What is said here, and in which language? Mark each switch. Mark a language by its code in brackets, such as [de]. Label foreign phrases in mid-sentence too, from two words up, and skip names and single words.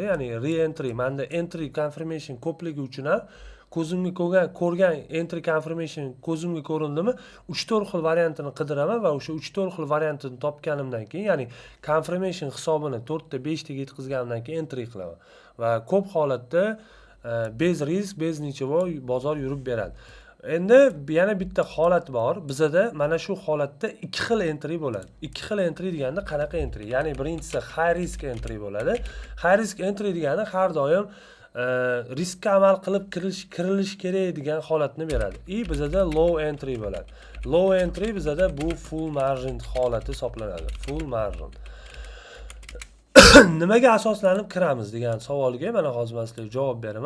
[uz] Ya'ni re-entry, menda [en] entry confirmation [uz] ko'pligi uchun ham ko'zimga ko'rgan [en] entry confirmation [uz] ko'zimga ko'rindimi, 3-4 xil variantini qidiraman va o'sha 3-4 xil variantini topganimdan keyin, ya'ni confirmation hisobini 4 ta 5 taga yetkazganimdan keyin entry qilaman. Va ko'p holatda [ru] без риск, без ничего [uz] bozor yurib beradi. Endi yana bitta holat bor. Bizda mana shu holatda 2 xil entry bo'ladi. 2 xil entry deganda qanaqa entry? Ya'ni birinchisi [en] high risk entry [uz] bo'ladi. [en] High risk entry [uz] degani har doim riskka amal qilib kirilish kerak degan holatni beradi. Bizda [en] low entry [uz] bo'ladi. [en] Low entry [uz] bizda bu [en] full margin [uz] holati hisoblanadi. [en] Full margin. [uz] Nimaga asoslanib kiramiz degan savolga mana hozir men sizlarga javob beraman.